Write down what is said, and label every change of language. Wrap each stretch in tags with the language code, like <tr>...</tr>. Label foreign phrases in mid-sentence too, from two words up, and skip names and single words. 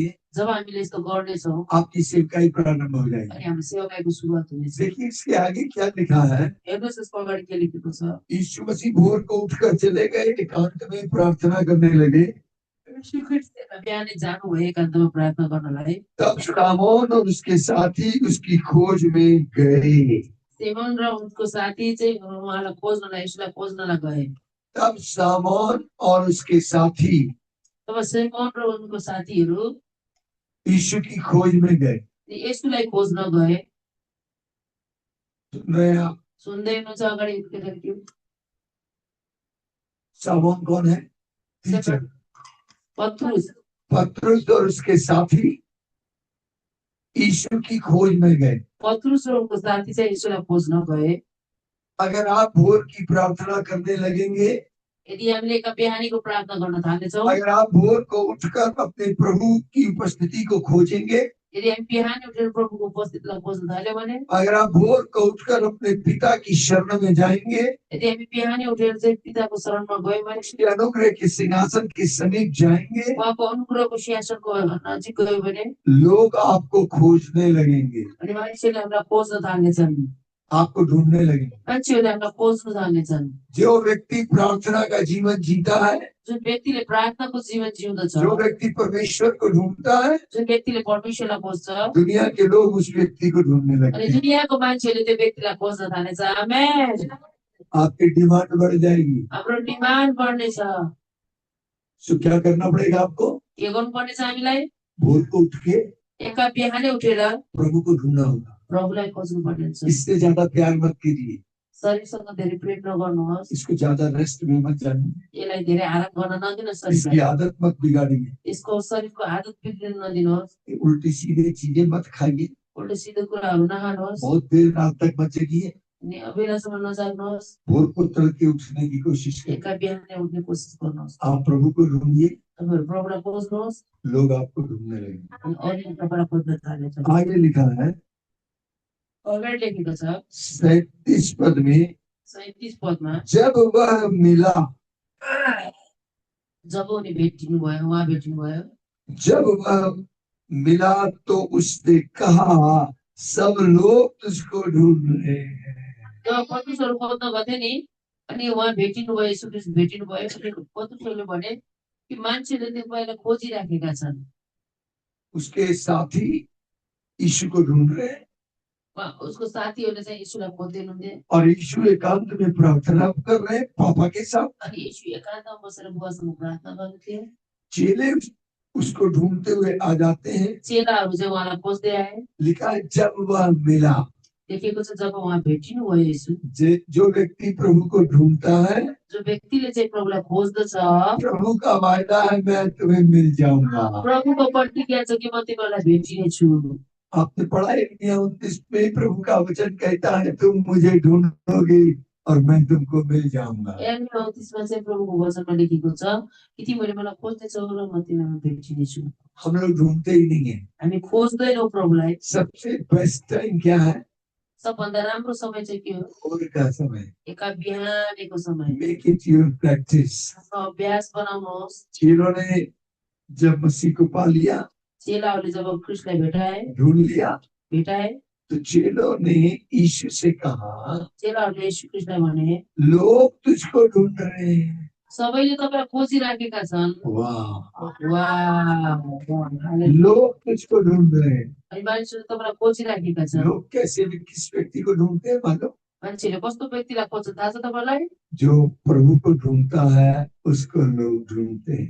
<ne>जब हामीले यस्तो गर्नेछौँ,</ne> <hi>आपकी सेवकाई प्रारंभ हो जाएगी।</hi> <ne>अनि हाम्रो सेवकाईको सुरुवात हुनेछ।</ne> <hi>देखिए इसके आगे क्या लिखा है।</hi> <ne>हेर्नुहोस् यसको अगाडि के लेखेको छ।</ne> <hi>यीशु मसीह भोर को उठकर चले गए, एकांत में प्रार्थना करने लगे।</hi> <ne>बिहानै जानुभयो एकान्तमा प्रार्थना गर्नलाई।</ne> <hi>तब शामौन और उसके साथी उसकी खोज में गए।</hi> <ne>सिमोन र उनको साथी चाहिँ उहाँलाई खोज्नलाई, यसुलाई खोज्नलाई गए।</ne> <hi>तब शामौन और उसके साथी,</hi> <ne>तब सिमोन र उनको साथीहरू</ne> <hi>यीशु की खोज में गए।</hi> <ne>यसुलाई खोज्न गए।</ne> <hi>सुन रहे हैं आप?</hi> <ne>सुन्दै हुनुहुन्छ? अगाडि के</ne> <hi>शामौन कौन है? टीचर। पत्रुस। पत्रुस और उसके साथी यीशु की खोज में गए।</hi> <ne>पत्रुस र उनको साथी चाहिँ यीशुलाई खोज्न गए।</ne> <hi>अगर आप भोर की प्रार्थना करने लगेंगे,</hi> <ne>यदि हामीले एका बिहानीको प्रार्थना गर्न थाल्नेछौँ,</ne> <hi>अगर आप भोर को उठकर अपने प्रभु की उपस्थिति को खोजेंगे,</hi> <ne>यदि हामी बिहानै उठेर प्रभुको उपस्थितिलाई खोज्न थाल्यौँ भने,</ne> <hi>अगर आप भोर को उठकर अपने पिता की शरण में जाएंगे,</hi> <ne>यदि हामी बिहानै उठेर चाहिँ पिताको शरणमा गयौँ भने,</ne> <hi>उसके अनुग्रह के सिंहासन के समीप जाएंगे,</hi> <ne>उहाँको अनुग्रहको सिंहासनको नजिक गयौँ भने</ne> <hi>लोग आपको खोजने लगेंगे,</hi> <ne>अनि मानिसहरूले हामीलाई खोज्न थाल्नेछन्।</ne> <hi>आपको ढूंढने लगेंगे।</hi> <ne>मान्छेहरूले हामीलाई खोज्न थाल्नेछन्।</ne> <hi>जो व्यक्ति प्रार्थना का जीवन जीता है,</hi> <ne>जुन व्यक्तिले प्रार्थनाको जीवन जिउँदछ,</ne> <hi>जो व्यक्ति परमेश्वर को ढूंढता है,</hi> <ne>जुन व्यक्तिले परमेश्वरलाई खोज्छ,</ne> <hi>दुनिया के लोग उस व्यक्ति को ढूंढने लगते</hi> <ne>अनि</ne> <hi>हैं।</hi> <ne>दुनियाँको मान्छेहरूले त्यो व्यक्तिलाई खोज्न थाल्नेछ। आमेन।</ne> <hi>आपकी डिमांड बढ़ जाएगी।</hi> <ne>हाम्रो डिमान्ड बढ्नेछ।</ne> <hi>सो क्या करना पड़ेगा आपको?</hi> <ne>के गर्नुपर्नेछ हामीलाई?</ne> <hi>भोर को उठ के</hi> <ne>एका बिहानै उठेर</ne> <hi>प्रभु को ढूंढना होगा।</hi> <ne>प्रभुलाई खोज्नु पर्ने हुन्छ।</ne> <hi>इससे ज्यादा प्यार मत कीजिए,</hi> <ne>शरीरसँग धेरै प्रेम नगर्नुहोस्।</ne> <hi>इसको ज्यादा रेस्ट में मत जानिए,</hi> <ne>यसलाई धेरै आराम गर्न नदिनुहोस्।</ne> <hi>इसकी</hi> <ne>शरीरलाई</ne> <hi>आदत मत बिगाड़िए,</hi> <ne>यसको शरीरको आदत बिग्रिन नदिनुहोस्।</ne> <hi>उल्टी सीधे चीजें मत खाइए,</hi> <ne>उल्टो सिधो कुराहरू नखानुहोस्।</ne> <hi>बहुत देर रात तक मत जगिए,</hi> <ne>अनि बेलासम्म नजाग्नुहोस्।</ne> <hi>भोर को तड़के उठने की कोशिश करें।</hi> <ne>एका बिहानै उठ्ने कोसिस गर्नुहोस्।</ne> <hi>आप प्रभु को ढूंढिए,</hi> <ne>तपाईँहरू प्रभुलाई खोज्नुहोस्</ne> <hi>लोग आपको ढूंढने लगेंगे।</hi> <ne>अनि अरूले तपाईँलाई खोज्न थाल्नेछन्।</ne> <hi>आगे लिखा है</hi> <ne>अगाडि लेखेको छ</ne> <hi>37 पद में,</hi> <ne>37 पदमा,</ne> <hi>जब वह मिला,</hi> <ne>जब उनी भेटिनुभयो, उहाँ भेटिनुभयो,</ne> <hi>जब वह मिला तो उसने कहा, सब लोग तुझको ढूंढ रहे हैं।</hi> <ne>जब पत्रुसहरू खोज्न गथे नि, अनि उहाँ भेटिनुभयो, येशू ख्रीष्ट भेटिनुभयो, अनि पत्रुसहरूले भने कि मान्छेले तपाईँलाई खोजिराखेका छन्।</ne> <hi>उसके साथी यीशु को ढूंढ रहे हैं</hi> <ne>उसको साथीहरूले चाहिँ येशूलाई खोज्दै हुनुहुन्थ्यो,</ne> <hi>और यीशु एकांत में प्रार्थना कर रहे हैं पापा के साथ।</hi> <ne>अनि येशू एकान्तमा बसेर बुवासँग प्रार्थना गर्नुहुन्थ्यो।</ne> <hi>चेले उसको ढूंढते हुए आ जाते हैं।</hi> <ne>चेलाहरू चाहिँ उहाँलाई खोज्दै आए।</ne> <hi>लिखा है जब वह मिला।</hi> <ne>लेखेको छ जब उहाँ भेटिनुभयो येशू।</ne> <hi>जो व्यक्ति प्रभु को ढूंढता है,</hi> <ne>जो व्यक्तिले चाहिँ प्रभुलाई खोज्दछ,</ne> <hi>प्रभु का वायदा है मैं तुम्हें मिल जाऊंगा।</hi> <ne>प्रभुको प्रतिज्ञा छ कि म तिमीलाई भेटिनेछु।</ne> <hi>आपने पढ़ा है 29 में प्रभु का वचन कहता है तुम मुझे ढूंढोगे और मैं तुमको मिल जाऊंगा।</hi> <ne>29 मा चाहिँ प्रभुको वचनमा लेखेको छ कि तिमीले मलाई खोज्दैछौ र म तिमीलाई भेटिनेछु।</ne> <hi>हम लोग ढूंढते ही नहीं है।</hi> <ne>हामी खोज्दैनौँ प्रभुलाई।</ne> <hi>सबसे</hi> <en>best time</en> <hi>क्या है?</hi> <ne>सबभन्दा राम्रो समय चाहिँ के हो?</ne> <hi>भोर का समय।</hi> <ne>एका बिहानको समय।</ne> <en>make it your practice.</en> <ne>आफ्नो अभ्यास बनाउनुहोस्।</ne> <hi>चेलों ने जब मसीह को पा लिया,</hi> <ne>चेलाहरूले जब ख्रीष्टलाई भेटाए,</ne> <hi>ढूंढ लिया,</hi> <ne>भेटाए,</ne> <hi>तो चेलों ने यीशु से कहा,</hi> <ne>चेलाहरूले येशू ख्रीष्टलाई भने</ne> <hi>लोग तुझको ढूंढ रहे हैं।</hi> <ne>सबैले तपाईलाई खोजिराखेका छन्। वाह वाह,</ne> <hi>लोग तुझको ढूंढ रहे हैं।</hi> <ne>अनि मानिसहरूले तपाईलाई खोजिराखेका छन्।</ne> <hi>लोग कैसे किस व्यक्ति को ढूंढते हैं मालूम?</hi> <ne>मान्छेले कस्तो व्यक्तिलाई खोज्छ थाहा छ तपाईलाई?</ne> <hi>जो प्रभु को ढूंढता है उसको लोग ढूंढते हैं।</hi>